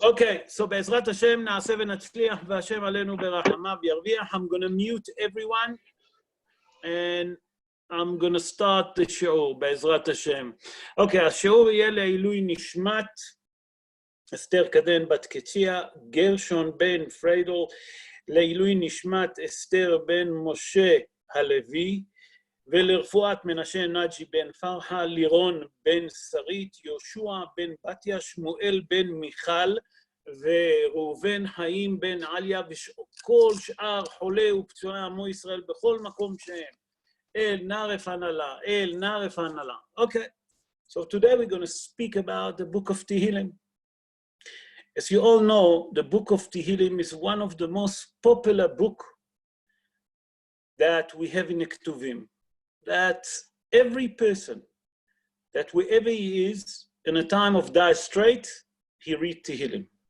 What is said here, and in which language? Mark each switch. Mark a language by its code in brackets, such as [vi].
[en] Okay, so [he] בעזרת השם נעשה ונצליח והשם עלינו ברחמיו ירוויח. [en] I'm going to mute everyone and I'm going to start the show בעזרת השם. [he] Okay, השיעור יהיה לעילוי נשמת אסתר קדן בת קציה, גרשון בן פריידל, לעילוי נשמת אסתר בן משה הלוי, ולרפואת מנשה נג'י בן פרחה, לירון בן שרית, יהושע בן בתיה, שמואל בן מיכל, וראובן חיים בן עליה, וכל שאר חולי ופצועי עמו ישראל בכל מקום שהם. El Naref Hanala, El Naref Hanala. [en] Okay, so today we're going to speak about the book of Tehilim. As you all know, the book of Tehilim is one of the most popular books that we have in Ketuvim. That every person, that wherever he is, in a time of dire strait, he reads Tehilim.